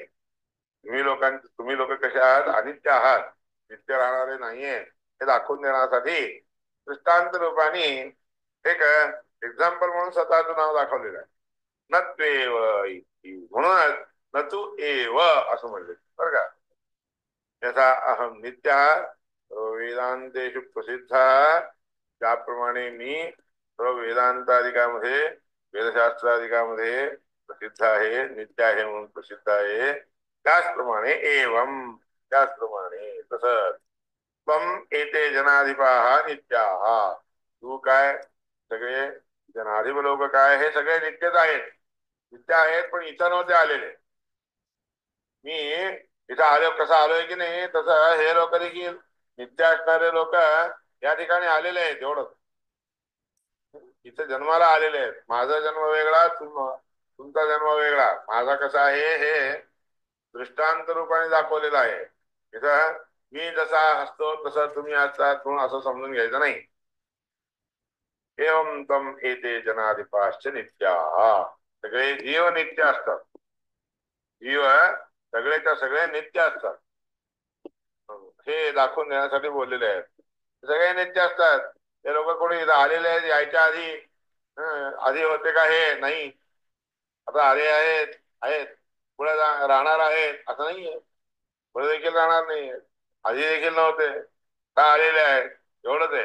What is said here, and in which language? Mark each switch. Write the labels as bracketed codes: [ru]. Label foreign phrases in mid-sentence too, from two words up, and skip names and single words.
[mr] तुम्ही लोक कसे आहात, अनित्य आहात, नित्य राहणारे नाहीये हे दाखवून देण्यासाठी दृष्टांत रूपाने एक एक्झाम्पल म्हणून स्वतःचं नाव दाखवलेलं आहे. नत्वेव म्हणूनच [sa] न तू एव [mr] असं म्हणले बरं का. [sa] यथा अहम नित्य वेदांतेषु प्रसिद्ध, [mr] ज्याप्रमाणे मी सर्व वेदांताधिकामध्ये, वेदशास्त्राधिकामध्ये प्रसिद्ध आहे, नित्य आहे म्हणून प्रसिद्ध आहे, त्याचप्रमाणे एवं, त्याचप्रमाणे तसंच [sa] त्वम एते जनाधिपाः नित्याः, [mr] तू काय, सगळे जनाधिप लोक काय हे सगळे नित्यच आहेत, नित्य आहेत पण इथं नव्हते आलेले. मी इथं आलो, कसं आलोय की नाही तसं हे लोक देखील नित्य असणारे लोक या ठिकाणी आलेले आहेत एवढंच. इथे जन्माला आलेले आहेत, माझा जन्म वेगळा, तुमचा जन्म वेगळा, माझा कसा आहे हे दृष्टांत रूपाने दाखवलेला आहे. इथं मी जसा असतो तसं तुम्ही असतात म्हणून असं समजून घ्यायचं नाही. [sa] एवं तम एते जनाधिपाश्च नित्याः, [mr] सगळे जीव नित्य असतात, जीव सगळेच्या सगळे नित्य असतात हे दाखवून देण्यासाठी बोललेले आहेत. सगळे नित्य असतात, ते लोक कोणी आलेले आहेत यायच्या आधी, आधी होते का हे नाही, आता आले आहेत, आहेत पुढे राहणार आहेत असं नाहीये, पुढे देखील राहणार नाहीये, आधी देखील नव्हते, का आलेले आहेत एवढंच आहे.